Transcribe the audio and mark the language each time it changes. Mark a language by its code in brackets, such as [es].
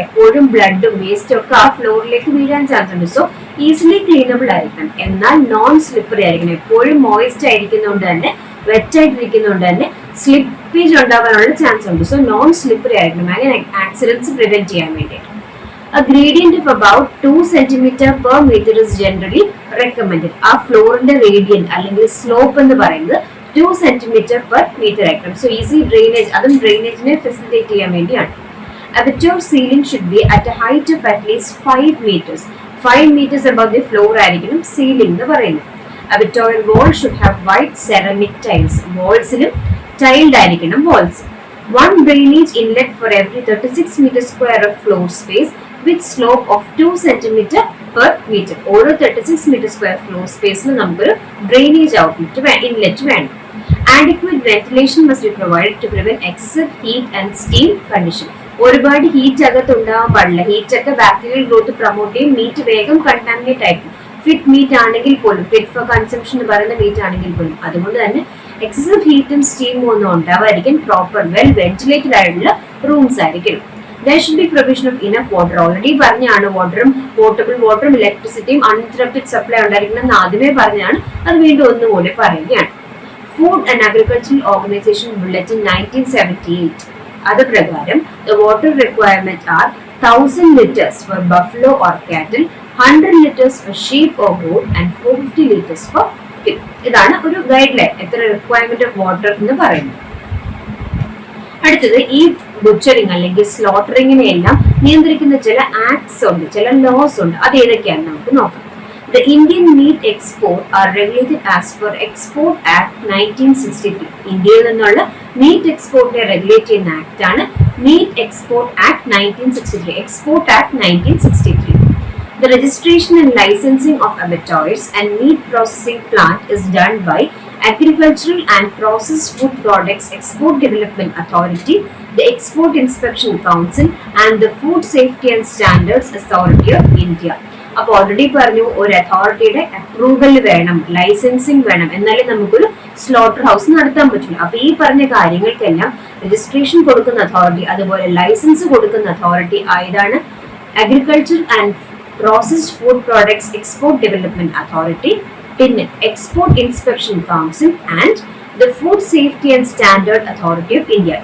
[ml] എപ്പോഴും ബ്ലഡും വേസ്റ്റും ഒക്കെ ആ ഫ്ലോറിലേക്ക് വീഴാൻ ചാൻസ് ഉണ്ട്. സോ ഈസിലി ക്ലീനബിൾ ആയിരിക്കണം, എന്നാൽ നോൺ സ്ലിപ്പറി ആയിരിക്കണം. എപ്പോഴും മോയിസ്റ്റ് ആയിരിക്കുന്നതുകൊണ്ട് തന്നെ, വെറ്റ് ആയിട്ടിരിക്കുന്നതുകൊണ്ട് തന്നെ സ്ലിപ്പേജ് ഉണ്ടാവാനുള്ള ചാൻസ് ഉണ്ട്. സോ നോൺ സ്ലിപ്പറി ആയിരിക്കണം, അങ്ങനെ ആക്സിഡൻസ് പ്രിവെന്റ് ചെയ്യാൻ വേണ്ടിയിട്ട്. [en] A gradient of about 2 cm per meter is generally recommended. [ml] ആ ഫ്ലോറിന്റെ റേഡിയന്റ് അല്ലെങ്കിൽ സ്ലോപ്പ് എന്ന് പറയുന്നത് [en] 2 cm per meter [ml] ആയിരിക്കണം. സോ ഈസി ഡ്രെയിനേജ്, അതും ഡ്രെയിനേജിനെ ഫെസിലിറ്റേറ്റ് ചെയ്യാൻ വേണ്ടിയാണ്. [en] Aperture ceiling should be at a height of at least 5 meters. 5 meters above the floor [ml] ആയിരിക്കണം [en] ceiling [ml] എന്ന് പറയുന്നത്. [en] Aperture wall should have white ceramic tiles. [ml] വാൾസിലും tailed ആയിരിക്കണം walls. [en] One drainage inlet for every 36 meter square of floor space with slope of 2 cm per meter. ഓരോ 36 meter square floor space ൽ നമുക്കൊരു drainage outlet inlet വേണം. Adequate ventilation must be provided to prevent excessive heat and steam condition. [ml] ഒരുപാട് heat അകത്ത് ഉണ്ടാവാൻ പാടില്ല. Heat ഒക്കെ bacterial growth promote ചെയ്യും, മീറ്റ് വേഗം കണ്ടാമിനേറ്റ് ആയിരിക്കും. ഫിറ്റ് മീറ്റ് ആണെങ്കിൽ പോലും, ഫിറ്റ് ഫോർ കൺസംഷൻ എന്ന് പറയുന്ന മീറ്റ് ആണെങ്കിൽ പോലും. അതുകൊണ്ട് തന്നെ എക്സസീവ് ഹീറ്റും സ്റ്റീമും ഒന്നും ഉണ്ടാവാതിരിക്കാൻ പ്രോപ്പർ വെൽ വെന്റിലേറ്റഡ് ആയിട്ടുള്ള റൂംസ് ആയിരിക്കണം. [en] There should be provision of enough water. [ml] Already പറഞ്ഞാണ് വാട്ടറും പോർട്ടബിൾ വാട്ടറും ഇലക്ട്രിസിറ്റിയും അൺഇൻറ്ററപ്റ്റഡ് സപ്ലൈ ഉണ്ടായിരിക്കണം എന്ന് ആദ്യമേ പറഞ്ഞാണ്, അത് വീണ്ടും ഒന്നുകൂടി പറയുകയാണ്. [en] food and agricultural organization bulletin 1978 [ml] അത് പ്രകാരം [en] the water requirement are 1000 liters for buffalo or cattle, 100 liters for sheep or goat and 450 liters for pig. [ml] ഇതാണ് ഒരു ഗൈഡ് ലൈൻ എത്ര റിക്വയർമെന്റ് ഓഫ് വാട്ടർ എന്ന് പറയുന്നത്. അടുത്തത് ഈ ബുച്ചറിങ് അല്ലെങ്കിൽ സ്ലോട്ടറിങ്ങിനെ എല്ലാം നിയന്ത്രിക്കുന്ന ചില ആക്ട്സ് ഉണ്ട്, ചില ലോസ് ഉണ്ട്. അത് ഏതൊക്കെയാണെന്ന് നമുക്ക് നോക്കാം. [en] The Indian meat export are regulated as per Export Act 1963. [ml] ഇന്ത്യയിൽ നിന്നുള്ള മീറ്റ് എക്സ്പോർട്ടിനെ റെഗുലേറ്റ് ചെയ്യുന്ന ആക്ട് ആണ് meet export act 1963. Export act 1963. [en] The registration and licensing of abattoirs and meat processing plant is done by Agricultural and Processed Food Products Export Development Authority, the Export Inspection Council and the Food Safety and Standards Authority of India. [ml] അപ്പോൾ already പറഞ്ഞു, ഒരു അതോറിറ്റിയുടെ approval വേണം, licensing വേണം, എന്നാലേ നമുക്കൊരു slaughter house നടത്താൻ പറ്റില്ല. അപ്പൊ ഈ പറഞ്ഞ കാര്യങ്ങൾക്കെല്ലാം രജിസ്ട്രേഷൻ കൊടുക്കുന്ന അതോറിറ്റി, അതുപോലെ ലൈസൻസ് കൊടുക്കുന്ന അതോറിറ്റി ആയതാണ് agriculture and processed food products export development authority, പിന്നെ export inspection council and the food safety and standard authority of India.